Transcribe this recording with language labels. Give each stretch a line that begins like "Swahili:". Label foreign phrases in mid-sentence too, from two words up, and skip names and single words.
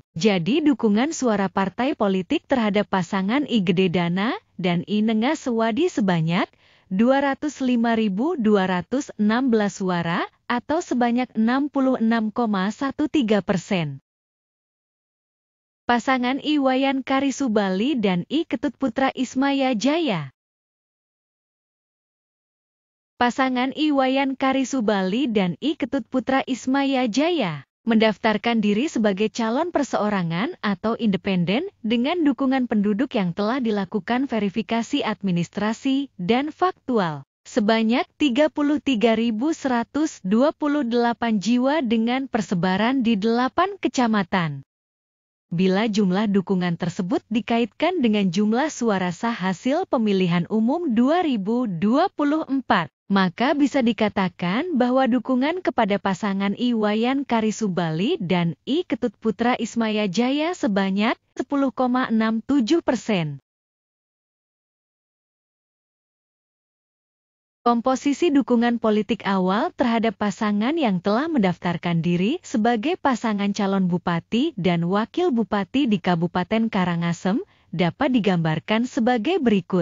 Indonesian: Jadi dukungan suara partai politik terhadap pasangan I Gede Dana dan I Nenga Sewadi sebanyak 205.216 suara atau sebanyak 66,13%. Pasangan I Wayan Karisubali dan I Ketut Putra Ismaya Jaya. Pasangan I Wayan Karisubali dan I Ketut Putra Ismaya Jaya mendaftarkan diri sebagai calon perseorangan atau independen dengan dukungan penduduk yang telah dilakukan verifikasi administrasi dan faktual sebanyak 33.128 jiwa dengan persebaran di 8 kecamatan. Bila jumlah dukungan tersebut dikaitkan dengan jumlah suara sah hasil pemilihan umum 2024, maka bisa dikatakan bahwa dukungan kepada pasangan I Wayan Karisubali dan I Ketut Putra Ismaya Jaya sebanyak 10,67%. Komposisi dukungan politik awal terhadap pasangan yang telah mendaftarkan diri sebagai pasangan calon bupati dan wakil bupati di Kabupaten Karangasem dapat digambarkan sebagai berikut.